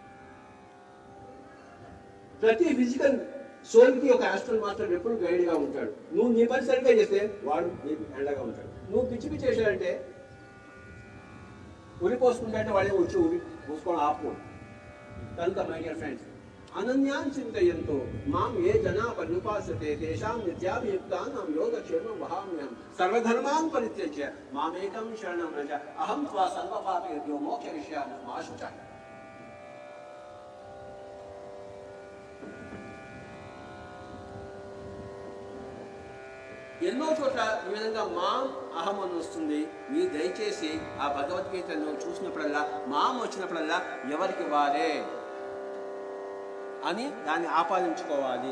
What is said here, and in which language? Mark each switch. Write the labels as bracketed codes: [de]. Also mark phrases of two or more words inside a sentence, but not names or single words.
[te] ప్రతి [en] physical soul [te] ఒక [en] astral master [te] ఎప్పుడు గైడ్గా ఉంటాడు. నువ్వు నీ పని సరిగ్గా చేస్తే వాడు నీకు ఎండగా ఉంటాడు. నువ్వు పిచ్చి పిచ్చి చేశాడంటే, ఉరి పోసుకుంటే వాడే వచ్చి ఉరి పోసుకోవడం ఆపు. కనుక [en] my dear friends, [sa] అనన్యాంచింతయంతో మాం ఏ జనా పర్యుపాసతే తేషాం నిత్యాభియుక్తానాం యోగక్షేమం వహామ్యహం. సర్వధర్మాన్ పరిత్యజ్య మామేకం శరణం రజ. అహం త్వా సర్వపాపేభ్యో మోక్షయిష్యామి మా శుచః. [te] ఎన్నో చోట్ల ఈ విధంగా [sa] మాం అహం [te] అని వస్తుంది. మీరు దయచేసి ఆ భగవద్గీతను చూసినప్పుడల్లా మాం వచ్చినప్పుడల్లా ఎవరికి వారే అని దాన్ని ఆపాదించుకోవాలి.